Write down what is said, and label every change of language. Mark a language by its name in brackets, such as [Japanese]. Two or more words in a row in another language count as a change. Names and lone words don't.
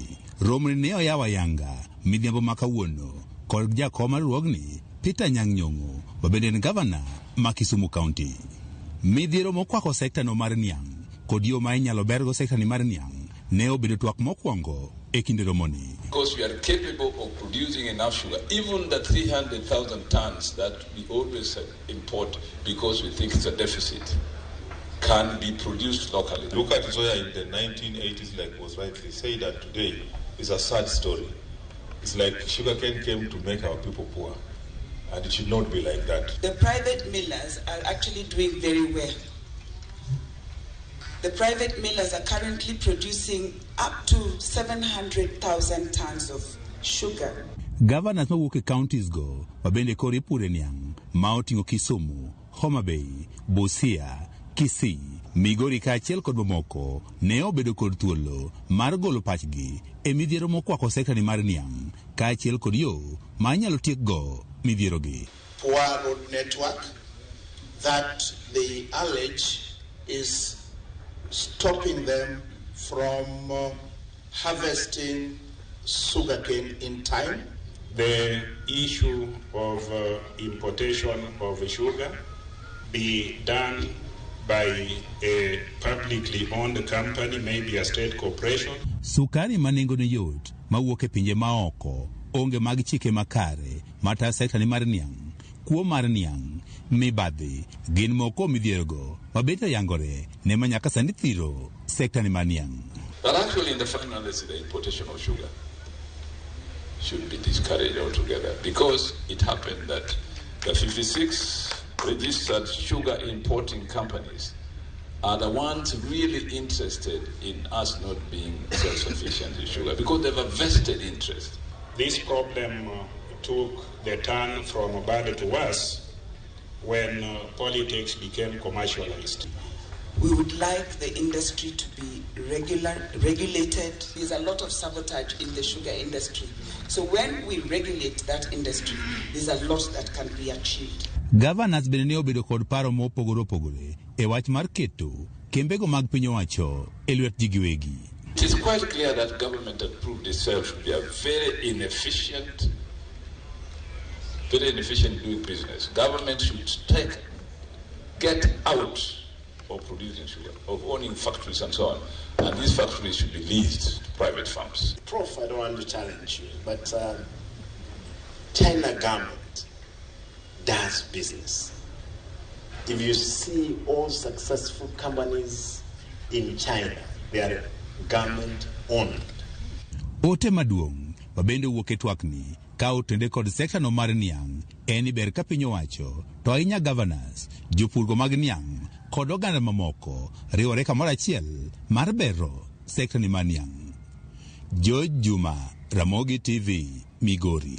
[Luo (Kenya and Tanzania)] Romni ne oyawa Yanga midhiambo ma kawuono kod jakom mar riwruogni Peter Nyang'nyong'o bende en gavana ma Kisumu County. Midhiero mokwako sekta no mar niang' kod yo ma inyalo bergo sekta ni mar niang' ne obedo twak mokwongo e kinde romoni. [English] Because we are capable of producing enough sugar, even the 300,000 tons that we always import because we think it's a deficit, can be produced locally. Look at soya in the 1980s, like was rightly said, that today is a sad story. It's like sugarcane came to make our people poor, and it should not be like that. The private millers are actually doing very well. The private millers are currently producing up to 700,000 tons of sugar. [Luo (Kenya and Tanzania)] Governors mawuok e counties go bende koro ipure niang' ma oting'o Kisumu, Homa Bay, Busia, Kisii, Migori kaachiel kod mamoko ne obedo kod thuolo mar golo pachgi e midhiero mokwako sekta ni mar niang' kaachiel kod yo ma inyalo tiek go midhiero gi. [English] Poor road network that they allege is stopping them from harvesting sugarcane in time. The issue of importation of sugar be done by a publicly owned company, maybe a state corporation. [Luo (Kenya and Tanzania)] Sukari manengo ne yot mawuok e pinje maoko onge mag chike makare mata sekta ni mar niang'. Kuo mar niang' mibadhi gin moko midhierogo mabeta yangore ne manyaka sani thiro sekta ni mar niang'. [English] But actually in the final analysis, the importation of sugar should be discouraged altogether, because it happened that the 56 registered sugar importing companies are the ones really interested in us not being self-sufficient in sugar, because they have a vested interest. This problem took the turn from bad to worse when politics became commercialized. We would like the industry to be regulated. There's a lot of sabotage in the sugar industry. So when we regulate that industry, there's a lot that can be achieved. [Luo (Kenya and Tanzania)] Governors bende ne obedo kod paro mopogore opogore e wach mar keto kembego mag piny owacho e lwet ji giwegi. [English] It is quite clear that government had proved itself to be a very inefficient doing business. Government should get out of producing sugar, of owning factories and so on. And these factories should be leased to private firms. Prof, I don't want to challenge you, but China government does business. If you see all successful companies in China, they are government owned. [Luo (Kenya and Tanzania)] Ote maduong' mabende wuok e twakni ka otende kod sekta no mar niang' en ber ka piny owacho to ahinya governors, jopurgo mag niang' kod oganda mamoko riwore kamoro achiel mar bero sekta ni mar niang'. George Juma, Ramogi TV, Migori.